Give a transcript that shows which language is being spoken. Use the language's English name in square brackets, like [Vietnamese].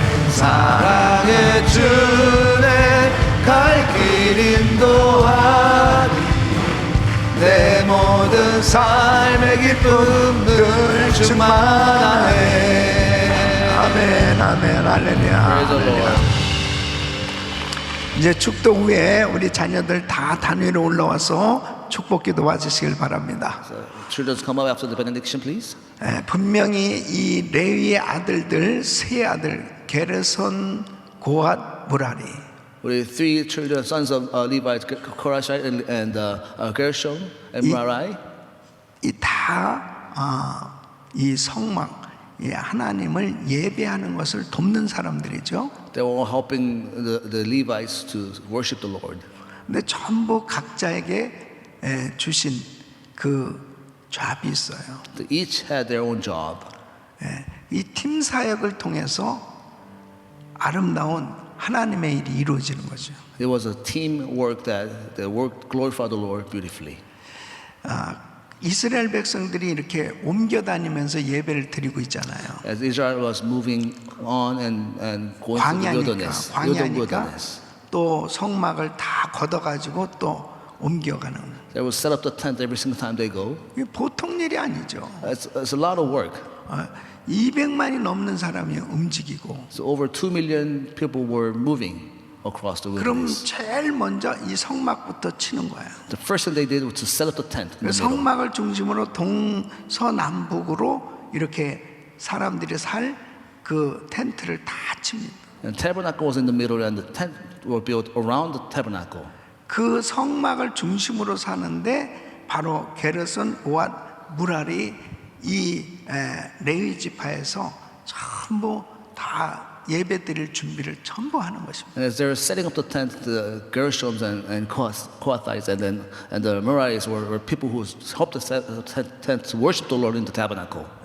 [Korean] 사랑의 주내 갈 길 인도하니 내 모든 삶의 기쁨 늘 충만하네. 아멘 아멘 할렐루야. [English] Praise the Lord. [Korean] 이제 축도 후에 우리 자녀들 다 단위로 올라와서 축복기도 와주시길 바랍니다. [English] So, children, come up after the benediction, please. [Korean] 분명히 이 레위의 아들들 세 아들 게르손, 고핫, 무라리 [English] 우리 three children, sons of Levi, Korah and Gershom and Merari. [Korean] 이 다 이 성막 이 하나님을 예배하는 것을 돕는 사람들이죠. [English] They were all helping the Levites to worship the Lord. [Korean] 근데 전부 각자에게 주신 그 잡이 있어요. [English] They each had their own job. [Korean] 이 팀 사역을 통해서 아름다운 하나님의 일이 이루어지는 거죠. [English] It was a team work that worked glorified the Lord beautifully. [Korean] 이스라엘 백성들이 이렇게 옮겨 다니면서 예배를 드리고 있잖아요. [English] As Israel was moving on and going to the wilderness, [Korean] 광야니까 또 성막을 다 걷어가지고 또 옮겨가는. [English] they will set up the tent every single time they go. [Korean] 이게 보통 일이 아니죠. [English] It's a lot of work. [Korean] 200만이 넘는 사람이 움직이고. [English] So over 2 million people were moving across the [Korean] 그럼 [English] wilderness. [Korean] 제일 먼저 이 성막부터 치는 거예요. [English] The first thing they did was to set up the tent in the middle. [Korean] 성막을 중심으로 동서남북으로 이렇게 사람들이 살 그 텐트를 다 칩니다. [English] And tabernacle was in the middle, and the tent were built around the tabernacle. [Korean] 그 성막을 중심으로 사는데 바로 게르손, 고핫, 무라리 이 레위 지파에서 전부 다 예배드릴 준비를 전부 하는 것입니다. [English] And as they were setting up the tent, the Gershoms and Kohathites and the Merarites were people who helped to set the tent to worship the Lord in the tabernacle.